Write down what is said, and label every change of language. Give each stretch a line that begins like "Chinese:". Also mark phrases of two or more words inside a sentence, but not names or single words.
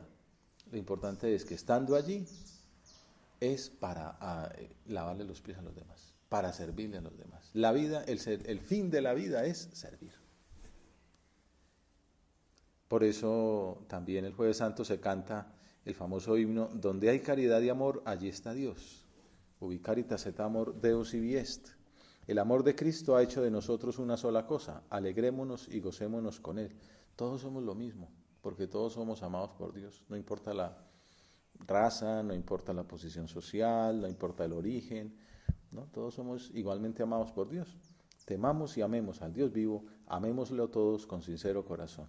Spanish: Lo importante es que estando allí es para lavarle los pies a los demás, para servirle a los demás. La vida, el fin de la vida es servir. Por eso también el Jueves Santo se canta el famoso himno, donde hay caridad y amor, allí está Dios.
Latin: Ubi caritas et amor Deus ibi est.
Spanish: El amor de Cristo ha hecho de nosotros una sola cosa, alegrémonos y gocémonos con Él. Todos somos lo mismo, porque todos somos amados por Dios, no importa la raza, no importa la posición social, no importa el origen, ¿no? Todos somos igualmente amados por Dios. Temamos y amemos al Dios vivo, amémoslo todos con sincero corazón.